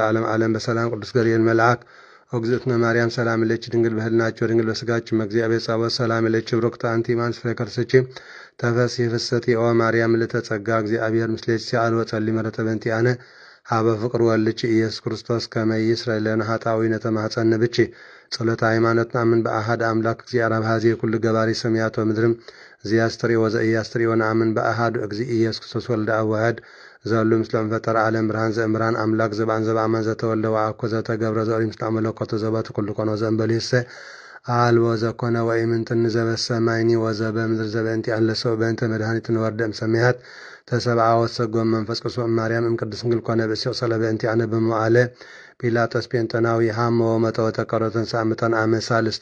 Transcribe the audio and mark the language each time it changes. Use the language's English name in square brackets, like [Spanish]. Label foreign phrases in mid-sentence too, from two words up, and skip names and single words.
[Geez] ዓለም ዓለም በሰላም ቅዱስ ገብርኤል መልአክ ወግዝእትነ ማርያም ሰላም ለኪ ድንግል በህልናችሁ ድንግል በሥጋችሁ እግዚአብሔር ጸባኦት ሰላም ለኪ ብሩክት አንቲ እማንስ ፍሬ ከርሥኪ ተፈሥሒ ፍስሕት ኦ ማርያም ምልዕተ ጸጋ እግዚአብሔር ምስሌኪ ሲአልወ ጸልይ ምሕረተ በእንቲአነ ሀበ ፍቅር ወልድኪ ኢየሱስ ክርስቶስ ከመ ይስረይ ለነ ኃጣውኢነ ተማኅፀነ ብኪ ጸሎተ ሃይማኖት ነአምን በአሐድ አምላክ እግዚአብሔር አብኀዜ ኩሉ ገባሪ ሰማያት ወምድርም ዘያስተርእዮ ወዘኢያስተርእዮ ነአምን በአሐዱ እግዚእ ኢየሱስ ክርስቶስ ወልደ አብ ዋሕድ ዘሉ ምስለ ፈጠረ ዓለም ብርሃን ዘእምራን አምላክ ዘባን ዘበአማን ዘተወልደ ወአኮ ዘተገብረ ዘኦሪ ምስለ መለኮቱ ዘበቱ ኩሉ ኮነ ዘእንበሌሰ አልቦ ዘኮነ ወኢምንትን ዘበሰማይኒ ወዘበምድር ዘበእንቲአነ ለሰብእ በእንተ መድኃኒትነ ወርደ እምሰማያት ተሰብአ ወሰጎም መንፈስ ቅዱስ እምማርያም እምቅድስት ድንግል ኮነ ብእሲኦ ጸለ በእንቲአነ በመዋዕለ ጲላጦስ ጴንጠናዊ ሃሞ ወመጠወ ተቀረተን ሳምተን አመ ሳልስት